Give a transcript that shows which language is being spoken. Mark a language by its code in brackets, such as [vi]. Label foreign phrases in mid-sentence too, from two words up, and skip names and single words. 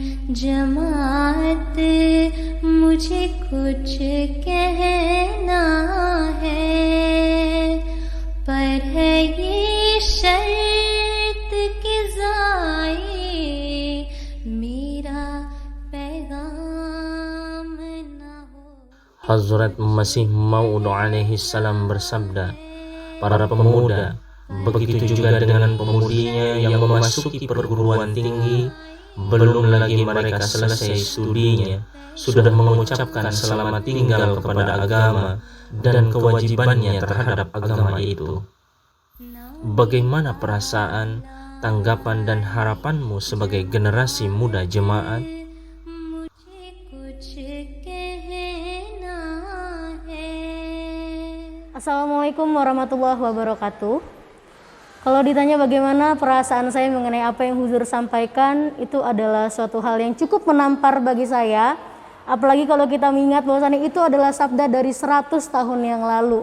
[hi] जमात मुझे कुछ कहना है पर है ये शर्त कि जाए मेरा पैगाम ना हो. [id] Hazrat Masih Maud [ar] عليه السلام [id] bersabda, para pemuda, begitu juga dengan pemudinya yang memasuki perguruan tinggi, belum lagi mereka selesai studinya, sudah mengucapkan selamat tinggal kepada agama dan kewajibannya terhadap agama itu. Bagaimana perasaan, tanggapan dan harapanmu sebagai generasi muda jemaat? [hi] मुझे कुछ कहना है. [ar] السلام عليكم ورحمة الله وبركاته. [id] Kalau ditanya bagaimana perasaan saya mengenai apa yang Huzur sampaikan, itu adalah suatu hal yang cukup menampar bagi saya. Apalagi kalau kita mengingat bahwasannya itu adalah sabda dari 100 tahun yang lalu.